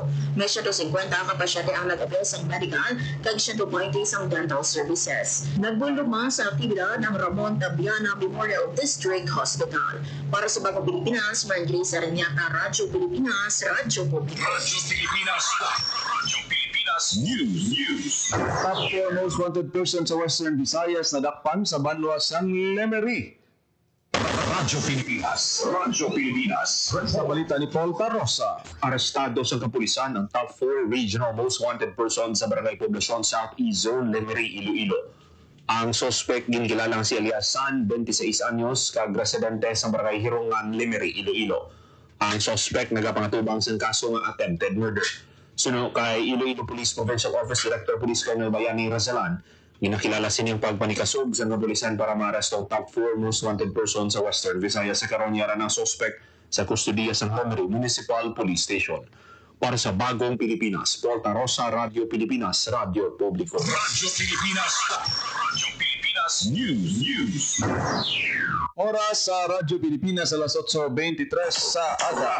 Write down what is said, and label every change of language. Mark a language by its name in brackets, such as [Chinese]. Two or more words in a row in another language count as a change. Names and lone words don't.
[Hiligaynon] May 150 ka pasyente ang nag-avail sa medical kag 120 ang [English] dental services. [Hiligaynon] Nagbuluma sa aktibidad ng Ramon Tabiana Memorial District Hospital. Para sa Bagong Pilipinas, Marjorie Sarañata, Radyo Pilipinas, Radyo Publiko. Radyo Pilipinas. Radyo Pilipinas News. [English] Top 4 most wanted person [Hiligaynon] sa Western Visayas nadakpan sa banwa sang Lemery. Radyo Pilipinas. Radyo Pilipinas. Sa balita ni Paul Tarosa. Arestado sa kapulisan ang [English] top 4 regional most wanted person [Hiligaynon] sa Barangay Poblacion Southeast Zone, Lemery, Iloilo. Ang suspect ginkilalang si Elias San, 26 anyos, kag residente sa Barangay Hirungan, Lemery, Iloilo. Ang suspect nagapangatubang sa kaso ng [English] attempted murder. [Hiligaynon] Suno kay Iloilo Police Provincial Office Director Police Colonel Bayani Razalan, ginakilala sining pagpanikasog sa kapulisan para maaresto ang [English] top 4 most wanted person [Hiligaynon] sa Western Visayas sa karonyaran ng suspect sa kustudiya sa Lemery Municipal Police Station. Para sa Bagong Pilipinas, Paul Tarosa, Radyo Pilipinas, Radyo Publiko. Radyo Pilipinas. Radyo Pilipinas News. Oras sa Radyo Pilipinas alas 8:23 sa aga.